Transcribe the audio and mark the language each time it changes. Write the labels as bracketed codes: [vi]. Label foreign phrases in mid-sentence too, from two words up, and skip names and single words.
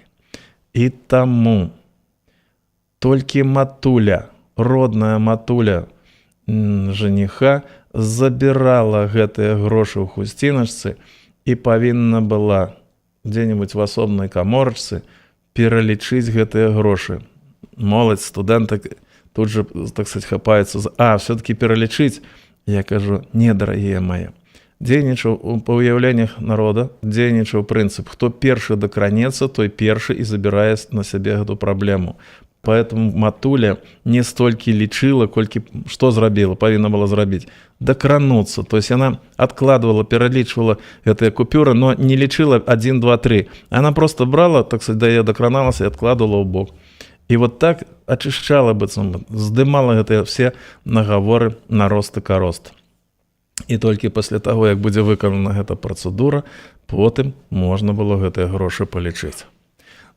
[be] І таму толькі матуля, родная матуля жаніха забірала гэтыя грошы ў хусціначцы і павінна была дзе-нибудь в асобнай каморачцы пералічыць гэтыя грошы. Моладзь, студэнтак тут же, [ru] так сказать, [be] хапаецца все-таки пералічыць. Я кажу: не, дарагія мае. Дзейнічаў па ўяўленнях народа, дзейнічаў прынцып: хто першы дакранецца, той першы і забірае на сябе гэту праблему. Поэтому матуля не столькі лічыла, колькі што зрабіла, павінна была зрабіць? Дакрануцца. [ru] То есть [be] яна адкладвала, пералічвала гэтыя купюры, но не лічыла 1, 2, 3. [ru] Она просто брала, так сказать, [be] да яе дакраналася і адкладвала ў бок. І вот так ачышчала быццам, здымала гэтыя все нагаворы на рост і карост. І толькі пасля таго, як будзе выканана гэта працэдура, потым можна было гэтыя грошы палічыць.